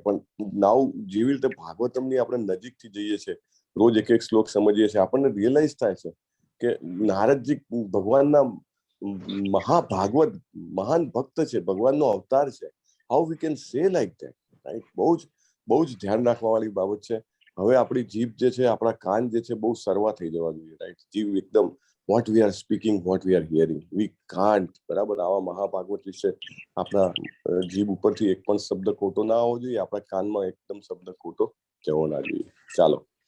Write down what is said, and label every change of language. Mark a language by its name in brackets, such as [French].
[Gujarati] પણ નાવ જેવી રીતે ભાગવતમની આપણે નજીકથી જઈએ છીએ, રોજ એક એક શ્લોક સમજીએ છીએ, આપણને રિયલાઇઝ થાય છે કે નારદજી ભગવાનના મહાભાગવત મહાન ભક્ત છે, ભગવાનનો અવતાર છે. [English] How we can say like that, right? [Gujarati] બહુ જ ધ્યાન રાખવા વાળી બાબત છે. હવે આપણી જીભ જે છે, આપણા કાન જે છે, બહુ સરવા થઈ જવા જોઈએ, રાઈટ? જીભ એકદમ [English] what we are speaking, what we are hearing, we can't. [Gujarati] બરાબર? આવા મહાભાગવત વિશે આપણા જીભ ઉપરથી એક પણ શબ્દ ખોટો ના આવવો જોઈએ, આપણા કાનમાં એકદમ શબ્દ ખોટો જવો ના જોઈએ. ચાલો.